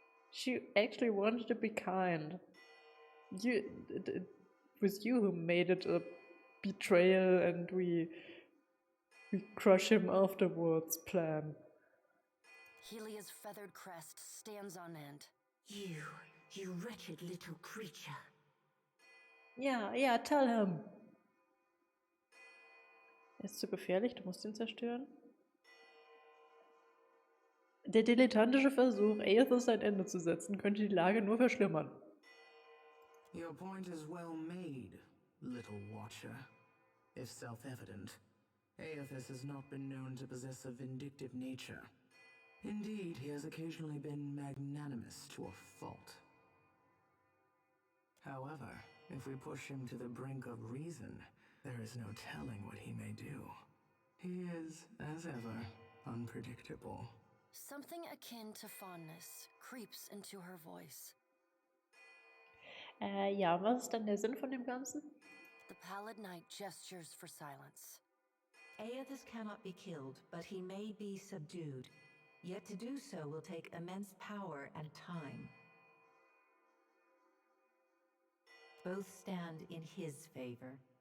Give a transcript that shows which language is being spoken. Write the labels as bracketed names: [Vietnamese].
[English] She actually wanted to be kind. It was you who made it a betrayal and we crush him afterwards plan. Helia's feathered crest stands on end. You wretched little creature. Ja, tell him. [German] Er ist zu gefährlich, du musst ihn zerstören. Der dilettantische Versuch, Aethys ein Ende zu setzen, könnte die Lage nur verschlimmern. [English] Your point is well made, little watcher. If self-evident, Aethys has not been known to possess a vindictive nature. Indeed, he has occasionally been magnanimous to a fault. However, if we push him to the brink of reason, there is no telling what he may do. He is, as ever, unpredictable. Something akin to fondness creeps into her voice. [German] Ja, was ist dann der Sinn von dem Ganzen? [English] The pallid knight gestures for silence. Aethys cannot be killed, but he may be subdued. Yet to do so will take immense power and time. Both stand in his favor.